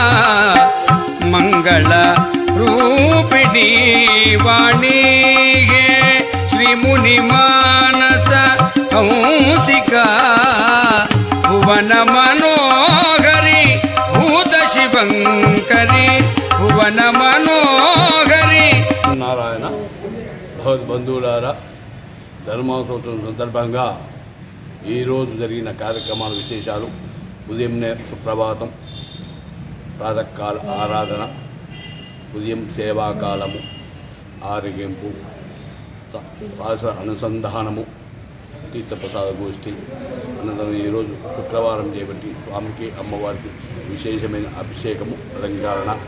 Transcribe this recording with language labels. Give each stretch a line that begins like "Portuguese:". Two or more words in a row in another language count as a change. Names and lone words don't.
Sanskrit: मंगल रूपिणी वाणी गे श्री मुनि मानस हंसिका भुवन मनोहरी भूत शिवंकरी भुवन मनोहरी
Telugu: నారాయణ భగవద బంధులారా ధర్మోత్సవం సందర్భంగా ఈరోజు జరిగిన కార్యక్రమాల విశేషాలు ఉదయంనే సుప్రభాతం ప్రాతకాల ఆరాధన ఉదయం సేవాకాలము ఆరగింపు పాస అనుసంధానము తీర్థప్రసాద గోష్ఠి అనంతరం ఈరోజు శుక్రవారం చేపట్టి స్వామికి అమ్మవారికి విశేషమైన అభిషేకము అలంకరణ